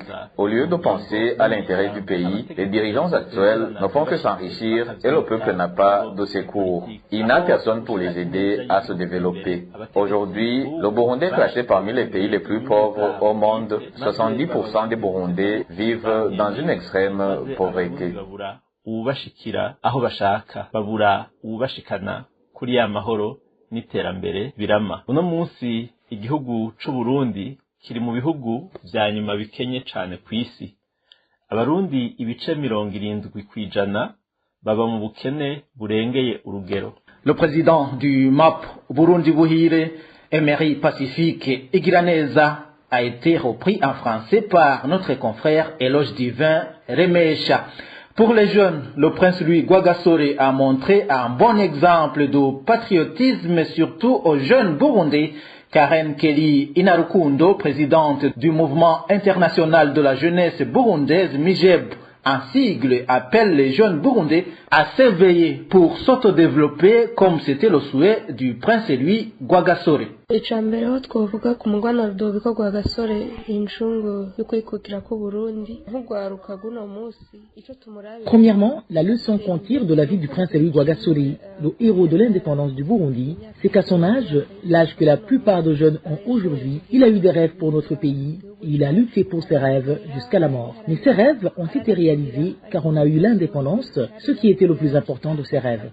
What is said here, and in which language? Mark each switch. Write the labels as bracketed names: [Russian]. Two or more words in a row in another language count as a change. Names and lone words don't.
[French] Au lieu de penser à l'intérêt du pays, les dirigeants actuels ne font que s'enrichir et le peuple n'a pas de secours. Il n'a personne pour les aider à se développer. Aujourd'hui, le Burundi est classé parmi les pays les plus pauvres au monde. 70% des Burundais vivent dans une extrême pauvreté. [Rundi] Ubashikira aho bashaka babura ubashikana kuri ya mahoro n'iterambere birama. Uno munsi igihugu c'u Burundi kiri mu bihugu vya nyuma bikenye cane kw'isi. Abarundi ibice 70% baba mu bukene burengeye urugero. [French] Le président du MAP Burundi Buhire, Emery Pacifique Igiraneza, a été repris en français par notre confrère Éloge Divin Remesha. Pour les jeunes, le prince Louis Rwagasore a montré un bon exemple de patriotisme, surtout aux jeunes burundais. Karen Kelly Inarukundo, présidente du mouvement international de la jeunesse burundaise MIJEB, un sigle, appelle les jeunes burundais à s'éveiller pour s'autodévelopper comme c'était le souhait du prince Louis Rwagasore. [Rundi] icambere ho twovuga ku mugwana Rudoviko Rwagasore incungu yo kwikukira ku Burundi nk'ugwaruka guno musi ico tumurabe. [French] Premièrement, la leçon qu'on tire de la vie du prince Louis Rwagasore, le héros de l'indépendance du Burundi, c'est qu'à son âge, l'âge que la plupart de jeunes ont aujourd'hui, il a eu des rêves pour notre pays et il a lutté pour ses rêves jusqu'à la mort. Mais ces rêves ont été réalisés car on a eu l'indépendance, ce qui était le plus important de ses rêves.